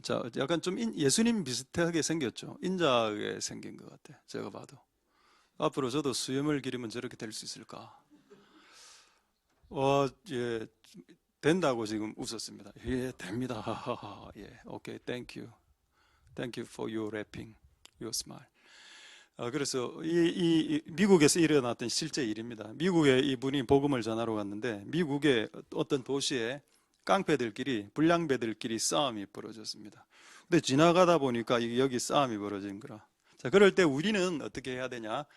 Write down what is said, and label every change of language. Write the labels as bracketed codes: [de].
[ko] 자, 약간 좀 예수님 비슷하게 생겼죠. 인자하게 생긴 것 같아. 제가 봐도. 앞으로 저도 수염을 기르면 저렇게 될 수 있을까? 예, 된다고 지금 웃었습니다. 예, 됩니다. 예, 오케이, [en] thank you. Thank you for your rapping, your smile. [ko] 그래서 이 미국에서 일어났던 실제 일입니다. 미국에 이분이 복음을 전하러 갔는데 미국의 어떤 도시에 깡패들끼리, 불량배들끼리 싸움이 벌어졌습니다. 근데 지나가다 보니까 여기 싸움이 벌어진 거라. 자, 그럴 때 우리는 어떻게 해야 되냐?